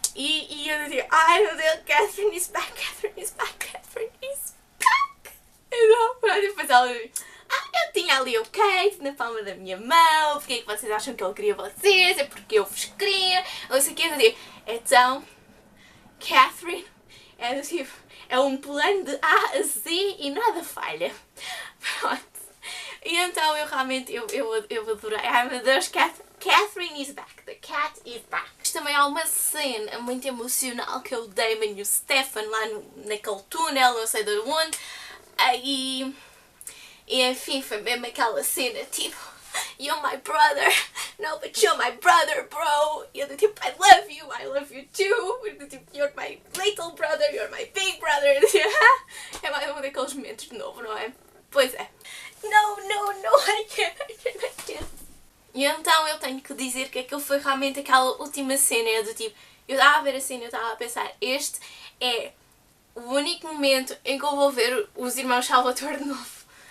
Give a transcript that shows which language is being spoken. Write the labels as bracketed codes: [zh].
[pt] E eu digo, ai meu Deus, [en] Catherine is back, Catherine is back, Catherine is back! [pt] Então, depois ela diz... eu tinha ali o Kate na palma da minha mão, porque é que vocês acham que ele queria vocês, é porque eu vos queria, ou sei o que, eu digo, então, Catherine, é um plano de A a Z e nada falha. Pronto. E então eu realmente, eu adorei, ai meu Deus, [en] Catherine is back, the cat is back. [pt] Mas também há uma cena muito emocional que é o Damon e o Stefan lá naquele túnel, não sei de onde, e enfim, foi mesmo aquela cena, tipo, [en] you're my brother, no, but you're my brother, bro. [pt] E eu do tipo, [en] I love you too. [pt] E do tipo, [en] you're my little brother, you're my big brother. [pt] É mais um daqueles momentos de novo, não é? Pois é. [en] No, I can't. [pt] E então eu tenho que dizer que aquilo foi realmente aquela última cena, do tipo, eu estava a ver a cena e eu estava a pensar, este é o único momento em que eu vou ver os irmãos Salvatore de novo.